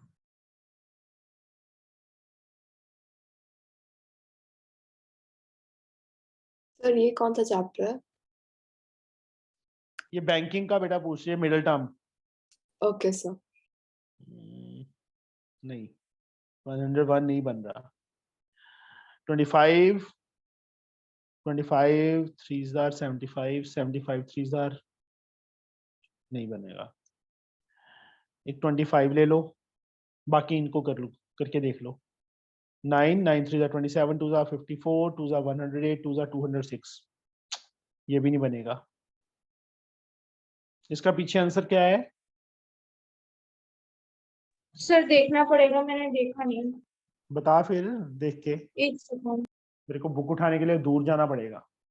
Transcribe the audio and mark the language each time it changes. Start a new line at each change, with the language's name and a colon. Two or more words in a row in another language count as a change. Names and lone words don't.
Hindi: सर ये कौन सा चैप्टर है? ये बैंकिंग का बेटा पूछ रही है,
English: middle term. OK sir.
Hindi: नहीं 101 नहीं बन रहा।
English: 25 3s are 75, 75 3s are
Hindi: नहीं बनेगा। एक 25 ले लो, बाकी इनको कर लो, करके देख लो।
English: 9 3s are 27, 2s are 54, 2s are 108, 2s are 206।
Hindi: ये भी नहीं बनेगा। इसका पीछे आंसर क्या है? सर देखना पड़ेगा, मैंने देखा नहीं। बता फिर देख के। एक सेकंड मेरे को बुक उठाने के लिए दूर जाना पड़ेगा।